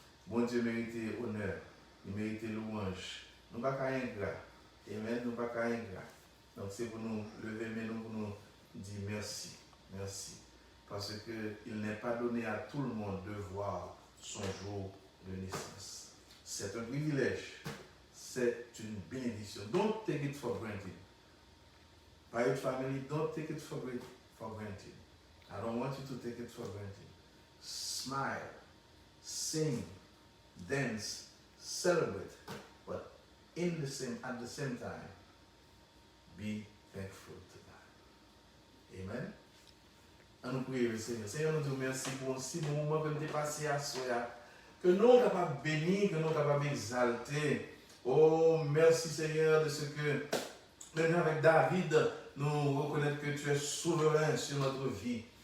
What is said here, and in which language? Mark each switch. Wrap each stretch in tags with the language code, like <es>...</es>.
<fr>Bon Dieu mérite honneur, il mérite louange. Nous ne sommes pas ingrats. Amen, nous ne sommes pas ingrats. Donc, c'est pour nous lever mais nous pour nous dire merci. Merci. Parce qu'il n'est pas donné à tout le monde de voir son jour de naissance. C'est un privilège. C'est une bénédiction.</fr> <en>Don't take it for granted. Payot family, don't take it for granted. I don't want you to take it for granted. Smile, sing, dance, celebrate, but at the same time, be thankful to God. Amen.</en> <fr>On nous prie le Seigneur. Seigneur, nous te remercions pour un si bon moment que nous avons passé à soi. Que nous sommes capables de bénir, que nous sommes capables d'exalter. Oh, merci Seigneur de ce que, même avec David, nous reconnaissons que tu es souverain sur notre vie.</fr>